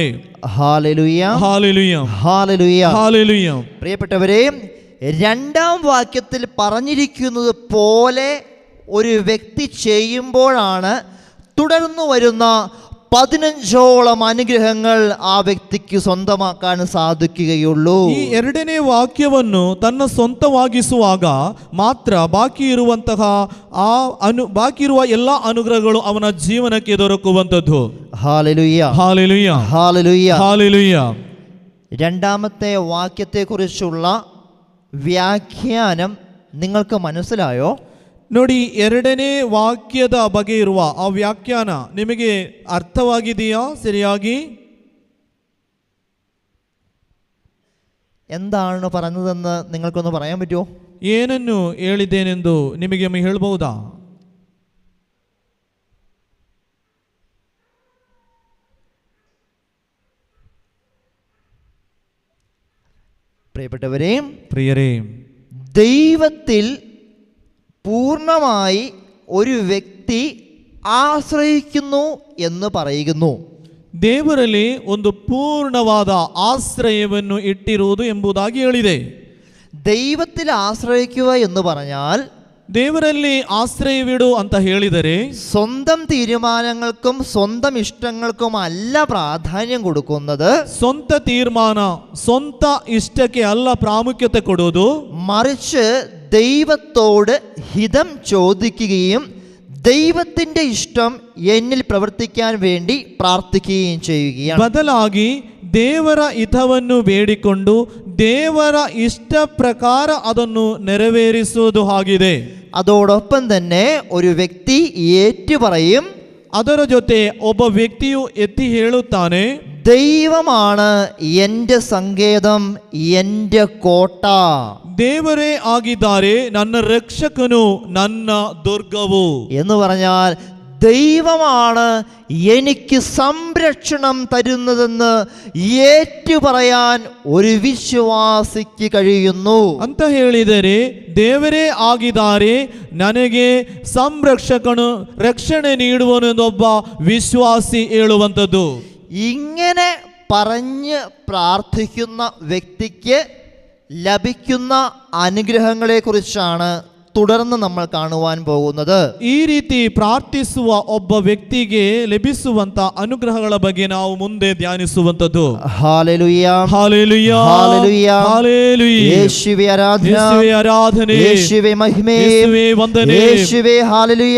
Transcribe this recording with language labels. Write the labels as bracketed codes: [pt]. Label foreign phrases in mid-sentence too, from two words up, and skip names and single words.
[ml] ഹല്ലേലൂയ, ഹല്ലേലൂയ, ഹല്ലേലൂയ, ഹല്ലേലൂയ. പ്രിയപ്പെട്ടവരെ, രണ്ടാം വാക്യത്തിൽ പറഞ്ഞിരിക്കുന്നത് പോലെ ഒരു വ്യക്തി ചെയ്യുമ്പോഴാണ് തുടർന്നു വരുന്ന 15ഓളം അനുഗ്രഹങ്ങൾ ആ ವ್ಯಕ್ತಿಗೆ സ്വന്തമാക്കാൻ സാധിക്കുകയുള്ളൂ. [kn] ಈ ಎರಡನೇ ವಾಕ್ಯವನ್ನು ತನ್ನ ಸ್ವಂತವಾಗಿಸುವಾಗ ಮಾತ್ರ ಬಾಕಿ ಇರುವ ಎಲ್ಲ ಅನುಗ್ರಹಗಳು ಅವನ ಜೀವನಕ್ಕೆ ದೊರಕುವಂತದ್ದು. [ml] ഹല്ലേലൂയ, ഹല്ലേലൂയ, ഹല്ലേലൂയ, ഹല്ലേലൂയ. രണ്ടാമത്തെ വാക്യത്തെക്കുറിച്ചുള്ള വ്യാഖ്യാനം നിങ്ങൾക്ക് മനസ്സിലായോ? [kn] ನೋಡಿ, ಎರಡನೇ ವಾಕ್ಯದ ಬಗ್ಗೆ ಇರುವ ಆ ವ್ಯಾಖ್ಯಾನ ನಿಮಗೆ ಅರ್ಥವಾಗಿದೆಯಾ ಸರಿಯಾಗಿ? [ml] എന്താണ് പറഞ്ഞതെന്ന് നിങ്ങൾക്കൊന്ന് പറയാൻ പറ്റുമോ? [kn] ಏನನ್ನು ಹೇಳಿದ್ದೇನೆಂದು ನಿಮಗೆ ಹೇಳಬಹುದಾ? [ml] പ്രിയപ്പെട്ടവരെ, [kn] പ്രിയരേ, [ml] ദൈവത്തിൽ പൂർണ്ണമായി ഒരു വ്യക്തി ആശ്രയിക്കുന്നു എന്ന് പറയുന്നു. [kn] ದೇವರಲ್ಲಿ ಒಂದು ಪೂರ್ಣವಾದ ಆಶ್ರಯವನ್ನು ಇಟ್ಟಿರುವುದು ಎಂಬುದಾಗಿ ಹೇಳಿದೆ. [ml] ദൈവത്തിൽ ആശ്രയിക്കുക എന്ന് പറഞ്ഞാൽ [kn] ದೇವರಲ್ಲಿ ಆಶ್ರಯವಿಡು ಅಂತ ಹೇಳಿದರೆ [ml] സ്വന്തം തീരുമാനങ്ങൾക്കും സ്വന്തം ഇഷ്ടങ്ങൾക്കും അല്ല പ്രാധാന്യം കൊടുക്കുന്നത്. [kn] ಸ್ವಂತ ತೀರ್ಮಾನ, ಸ್ವಂತ ಇಷ್ಟಕ್ಕೆ ಅಲ್ಲ ಪ್ರಾಮುಖ್ಯತೆ ಕೊಡೋದು, [ml] മറിച്ച് ദൈവത്തോട് ഹിതം ചോദിക്കുകയും ദൈവത്തിൻ്റെ ഇഷ്ടം എന്നിൽ പ്രവർത്തിക്കാൻ വേണ്ടി പ്രാർത്ഥിക്കുകയും ചെയ്യുകയാണ്. [kn] ಬದಲಾಗಿ ದೇವರ ಹಿತವನ್ನು ಬೇಡಿಕೊಂಡು ದೇವರ ಇಷ್ಟ ಪ್ರಕಾರ ಅದನ್ನು ನೆರವೇರಿಸುವುದು ಆಗಿದೆ. [ml] അതോടൊപ്പം തന്നെ ഒരു വ്യക്തി ഏറ്റുപറയും, [kn] ಅದರ ಜೊತೆ ಒಬ್ಬ ವ್ಯಕ್ತಿಯು ಎತ್ತಿ ಹೇಳುತ್ತಾನೆ, [ml] ദൈവമാണ് എൻ്റെ സങ്കേതം, എൻ്റെ കോട്ട. [kn] ದೇವರೇ ಆಗಿದ್ದಾರೆ ನನ್ನ ರಕ್ಷಕನು, ನನ್ನ ದುರ್ಗವು. [ml] എന്ന് പറഞ്ഞാൽ ദൈവമാണ് എനിക്ക് സംരക്ഷണം തരുന്നതെന്ന് ഏറ്റുപറയാൻ ഒരു വിശ്വാസിക്ക് കഴിയുന്നു. [kn] ಅಂತ ಹೇಳಿದರೆ ದೇವರೇ ಆಗಿದ್ದಾರೆ, ನನಗೆ ಸಂರಕ್ಷಕನು ರಕ್ಷಣೆ ನೀಡುವನು ಎಂದೊಬ್ಬ ವಿಶ್ವಾಸಿ ಹೇಳುವಂಥದ್ದು. [ml] ഇങ്ങനെ പറഞ്ഞ് പ്രാർത്ഥിക്കുന്ന വ്യക്തിക്ക് ലഭിക്കുന്ന അനുഗ്രഹങ്ങളെക്കുറിച്ചാണ് തുടർന്ന് നമ്മൾ കാണുവാൻ പോകുന്നത്. [kn] ಈ ರೀತಿ ಪ್ರಾರ್ಥಿಸುವ ಒಬ್ಬ ವ್ಯಕ್ತಿಗೆ ಲಭಿಸುವಂತ ಅನುಗ್ರಹಗಳ ಬಗ್ಗೆ ನಾವು ಮುಂದೆ ಧ್ಯಾನಿಸುವಂತದ್ದು. [ml] ഹല്ലേലൂയ, ഹല്ലേലൂയ, ഹല്ലേലൂയ, ഹല്ലേലൂയ. യേശുവേ ആരാധന, യേശുവേ ആരാധನೆ, യേശുവേ മഹിമ, യേശുവേ ವಂದನೆ, യേശുവേ ഹല്ലേലൂയ,